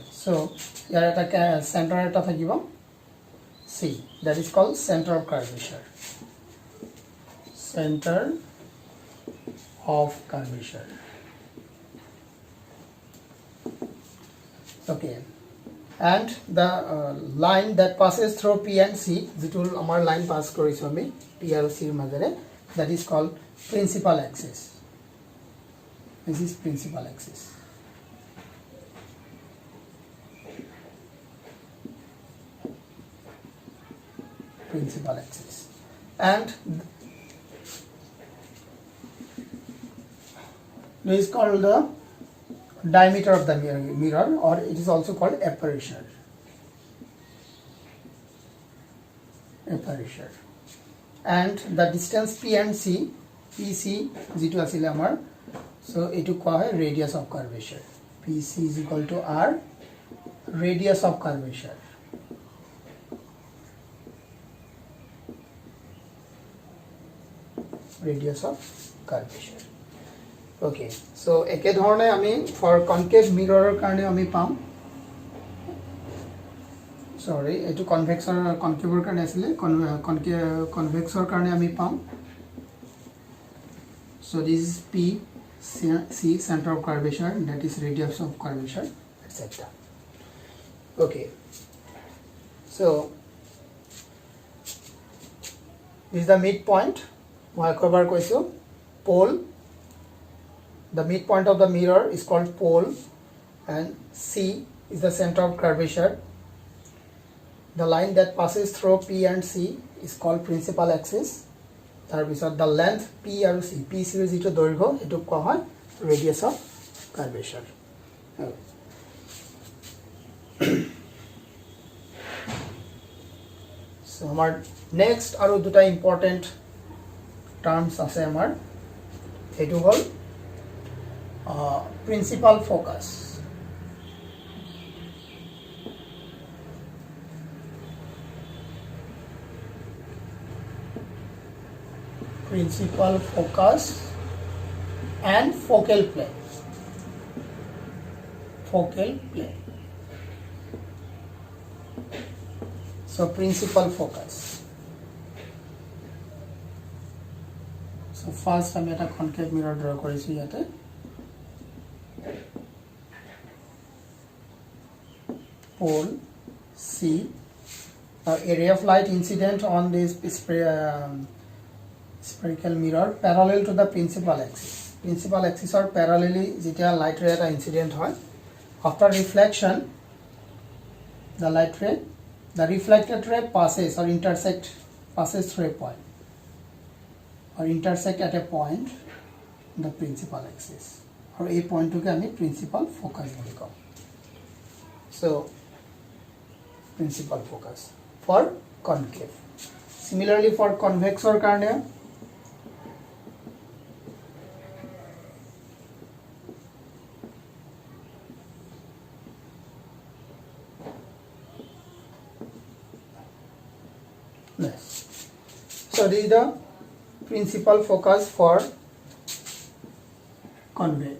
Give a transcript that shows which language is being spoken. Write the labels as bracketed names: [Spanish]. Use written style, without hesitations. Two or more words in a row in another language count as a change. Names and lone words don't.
[English] So here at a center at C, that is called center of curvature. Center of curvature. Okay, and the line that passes through P and C, [Assamese] যিটো আমাৰ line pass কৰিছো আমি P আৰু C মাজেৰে, [English] that is called principal axis. This is principal axis. And this is called the diameter of the mirror, or it is also called aperture. And the distance P and C, PC [Assamese] যিটো আছিল আমাৰ, [English] so [Assamese] এইটো কোৱা হয় [English] radius of curvature. PC is equal to R, radius of curvature. [Assamese] Okay, so একে ধৰণে আমি [English] for concave mirror [Assamese] কাৰণে আমি পাম, sorry এটো convexৰ concaveৰ কাৰণে আছিল, convexৰ কাৰণে আমি পাম. So this is P, C, center of curvature, that is radius of curvature, etc. Okay, so This is the midpoint. মই একবাৰ কৈছো pole. [English] The midpoint of the mirror is called pole, and C is the center of curvature. The line that passes through P and C is called principal axis. [Assamese] তাৰপিছত [English] the length P [Assamese] আৰু C, P C যিটো দৈৰ্ঘ্য এটো কোৱা হয় [English] radius of curvature. [Assamese] So আমাৰ next আৰু দুটা [English] important terms [Assamese] আছে আমাৰ, এটো হ'ল [English] principal focus. Principal focus and focal plane. Focal plane. So principal focus. [Assamese] So first আমি এটা [English] concave mirror draw [Assamese] কৰিছো ইয়াতে. [English] Pole C. A ray of light incident on this spherical mirror parallel to the principal axis. Principal axis or parallelly যেতিয়া light ray এটা incident হয়, after reflection the light ray, the reflected ray passes or passes through a point or intersect at a point in the principal axis, or a point to আমি principal focus [Assamese] বলি কওঁ. [English] So principal focus for concave. Similarly for convex or কাৰণে so this is the principal focus for convex.